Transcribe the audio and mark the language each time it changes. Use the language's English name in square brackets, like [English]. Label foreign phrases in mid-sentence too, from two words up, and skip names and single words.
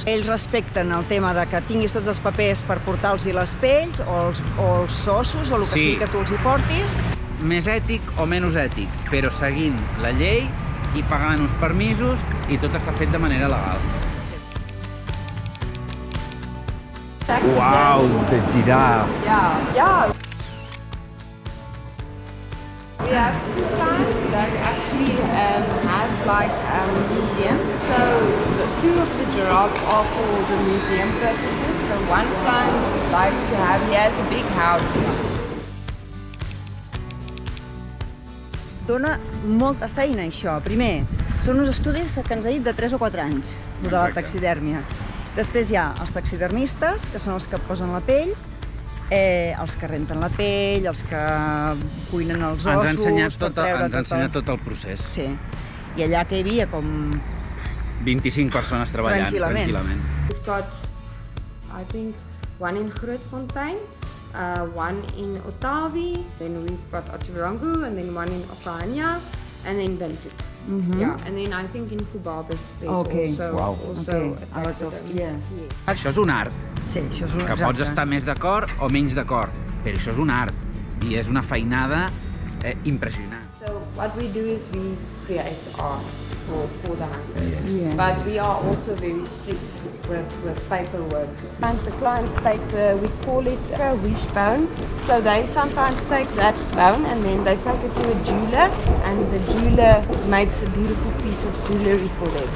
[Catalan] Ells respecten el tema de que tinguis tots els papers per portar-los les pells o els ossos o el que sigui que tu els hi portis. Més ètic o menys ètic, però seguint la llei i pagant uns permisos i tot està fet de manera legal. Uau, de girar! [English] Yeah. We have two clients that actually have like museums. So two of the giraffes are for the museum purposes. The one client would like to have, he has a big house. [Catalan] Dona molta feina, això. Primer, són uns estudis que ens ha dit de 3 o 4 anys, de la taxidèrmia. Després hi ha els taxidermistes, que són els que posen la pell, els que renten la pell, els que cuinen els ossos... Ens ha ensenyat tot el procés. Sí. I allà que hi havia com... 25 persones treballant tranquil·lament. [English] We've got, I think, one in Grootfontein, one in Otavi, then we've got Otjiwarongo, and then one in Okahanya, and then Bentu. Yeah, and then I think in Kubabis there's also a taxidermy. [Catalan] Això és un art. Sí, això és un que pots estar més d'acord o menys d'acord, però això és un art i és una feinada impressionant. [English] So what we do is we create art for the hunters, but we are also very strict with paperwork. And the clients take we call it a wishbone, so they sometimes take that bone and then they take it to a jeweler, and the jeweler makes a beautiful piece of jewellery for them.